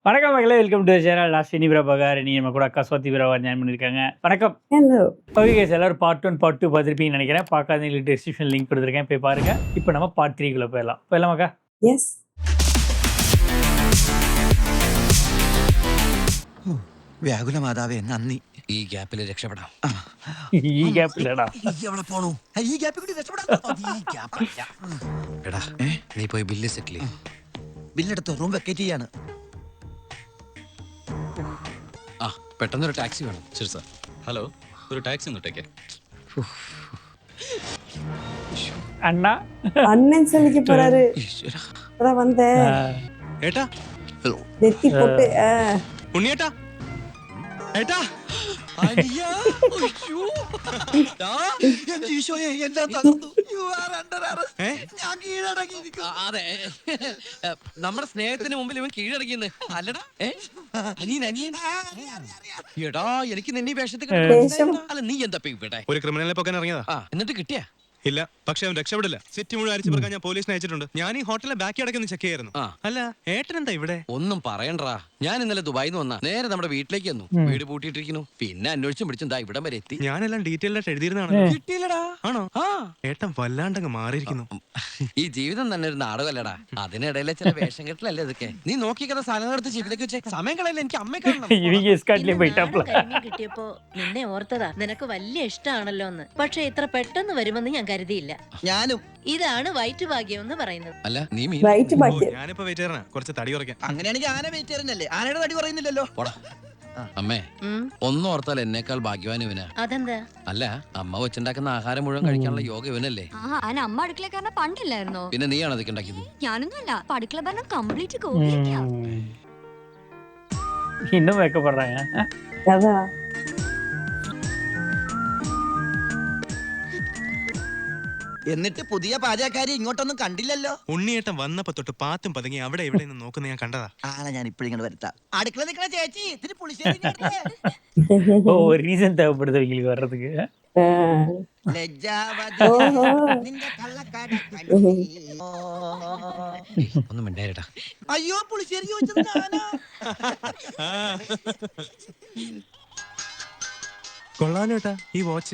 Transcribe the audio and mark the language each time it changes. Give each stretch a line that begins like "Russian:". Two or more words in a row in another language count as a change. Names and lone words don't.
Tamil: வணக்கம் மகளே,
English: welcome to channel.
Tamil: நான் ஸ்ரீனி பிரபாகர். நீ நம்ம கூட அக்கா ஸ்வாதி பிரபாகர் ஜாயின் பண்ணியிருக்காங்க. வணக்கம். ஹலோ.
English: okay guys,
Tamil: எல்லாரும்
English: part 1 part 2
Tamil: பார்த்துருப்பீங்கன்னு நினைக்கிறேன். பார்க்காதவங்களுக்கு
English: description link
Tamil: கொடுத்துருக்கேன், போய் பாருங்க. இப்போ நம்ம பார்ட் 3 போயிடலாம் அக்கா.
Malayalam: യെസ്. വ്യാകുല മാതാവേ നന്ദി. ഈ ഗ്യാപ്പിൽ രക്ഷപ്പെടാം. ഈ ഗ്യാപ്പിലടാ എവിടെ പോണു? ഈ ഗ്യാപ്പിൽ കൂടി രക്ഷപ്പെടാം. എടാ നീ പോയി
English: bill settle
Malayalam: ചെയ്യ്. ബില്ലെടുത്ത്
English: room vacate
Malayalam: ചെയ്യാണ്. ആ പെട്ടെന്നൊരു ടാക്സി വേണം. ശരി സാർ. ഹലോ, ഒരു ടാക്സി ഒന്ന് ഇട്ടേക്കേ.
Tamil: அண்ணா. அண்ணன் சொல்லிக்க போறாரு.
Malayalam: ഈശ്വരാ.
Tamil: அதான் வந்தேன்.
Malayalam: ഏട്ടാ,
Tamil: நெத்தி போட்டு
Malayalam: ഉണ്ണിയേട്ടാ, ഏട്ടാ. അയ്യോ, എന്റെ ഈശോയെ, എല്ലാം തകർന്നു.
English: You are under arrest.
Malayalam: ഞാൻ കീഴടങ്ങിയിരിക്കുന്നു. അതെ, നമ്മുടെ സ്നേഹത്തിന് മുമ്പിൽ ഇവൻ കീഴടങ്ങിയെന്ന് അല്ലടാ. അനിയൻ എടാ, എനിക്ക് നിന്നെ വേഷത്തിൽ വേഷം. അല്ല, നീ എന്താ ഇവിടെ? ഒരു ക്രിമിനലിനെ പൊക്കാൻ ഇറങ്ങിയതാ. എന്നിട്ട് കിട്ടിയാ? ഇല്ല, പക്ഷെ അവൻ രക്ഷപ്പെടില്ല. സിറ്റി മുഴുവൻ അരിച്ചു പറക്കാൻ ഞാൻ പോലീസിനെ അയച്ചിട്ടുണ്ട്. ഞാൻ ഈ ഹോട്ടലിലെ ബാക്കി അടക്കം ചെക്ക് ചെയ്യായിരുന്നു. അല്ല, ഏട്ടൻ എന്താ ഇവിടെ? ഒന്നും പറയണ്ടാ. ഞാൻ ഇന്നലെ ദുബായിന്ന് വന്നാ നേരെ നമ്മുടെ വീട്ടിലേക്ക് വന്നു. വീട് പൂട്ടിയിട്ടിരിക്കുന്നു. പിന്നെ അന്വേഷിച്ചും പിടിച്ചും ദാ ഇവിടം വരെ എത്തി. ഞാനെല്ലാം ഡീറ്റെയിൽ ആയിട്ട് എഴുതിയിരുന്നാണ്. കിട്ടിയില്ലടാ. ആണോ? ആ, ഏട്ടൻ വല്ലാണ്ടങ്ങ് മാറിയിരിക്കുന്നു. ഈ ജീവിതം തന്നെ ഒരു നാടകമല്ലടാ. അതിനിടയിലെ ചില വേഷം കെട്ടലല്ലേ ഇതൊക്കെ. നീ നോക്കിക്കുന്ന സാധനങ്ങൾ എടുത്ത് ജീവിതത്തിലേക്ക് വെച്ചേ. സമയം കളയില്ല, എനിക്ക് അമ്മയെ കാണണം.
Tamil: இவங்க எஸ்காட்லயே போயிட்டாப்ல.
Malayalam: കരിമീൻ കിട്ടിയപ്പോ നിന്നെ ഓർത്തതാ. നിനക്ക് വലിയ ഇഷ്ടമാണല്ലോ എന്ന്. പക്ഷെ ഇത്ര പെട്ടെന്ന് വരുമെന്ന് ഞാൻ കരുതിയില്ല. ഞാനും. ഇതാണ് വയറ്റ് ഭാഗ്യം എന്ന് പറയുന്നത്. അല്ല, നീ മീൻ വൈറ്റ് ഓ, ബാക്കി. ഞാനിപ്പോ വെയിറ്റ് ചെയ്യണ കുറച്ച് തടി കുറയ്ക്കാൻ. അങ്ങനെയാണെങ്കിൽ ആന വെയിറ്റ് ചെയ്യുന്നല്ലേ? ആനയുടെ തടി പറയുന്നില്ലല്ലോ. പോടാ. അമ്മേ, ഉം, ഒന്നും ഓർത്താൽ എന്നേക്കാൾ ഭാഗ്യവാൻ ഇവനാ. അതെന്താ? അല്ല, അമ്മ വെച്ചുണ്ടാക്കുന്ന ആഹാരം മുഴുവൻ കഴിക്കാനുള്ള യോഗ ഇവനല്ലേ. അതിന് അമ്മ അടുക്കളക്കാരനെ പണ്ടില്ലായിരുന്നോ? പിന്നെ നീയാണ് അതൊക്കെ ഉണ്ടാക്കിയത്. ഞാനൊന്നുമല്ല, അടുക്കള ഭരണം കംപ്ലീറ്റ് കോപ്പിയൊക്കെയാ.
Tamil: இன்னும் வைக்கப்படுறாங்க. அதான்.
Malayalam: എന്നിട്ട് പുതിയ പാചകക്കാരി ഇങ്ങോട്ടൊന്നും കണ്ടില്ലല്ലോ. ഉണ്ണിയേട്ടൻ വന്നപ്പോ തൊട്ട് പാത്തും പതുങ്ങി അവിടെ ഇവിടെ നിന്ന് നോക്കുന്ന ഞാൻ കണ്ടതാ. ആളെ ഞാൻ ഇപ്പോഴിങ്ങനെ വരുത്താം. അടുക്കള നിൽക്കണ ചേച്ചി, ഇതിന് പുളിശ്ശേരി ഇങ്ങോട്ട്.
Tamil: ஓ, ஒரு ரீசன் தேவைப்படுது இவங்களுக்கு வர்றதுக்கு.
Malayalam: ലജ്ജാവതി ഓഹോ. നിന്റെ കള്ളക്കട ഒന്നും മിണ്ടായിരടാ. അയ്യോ, പുളിശ്ശേരി ചോദിച്ചത് ഞാനാ. കൊള്ളാലോട്ടാ ഈ വാച്ച്.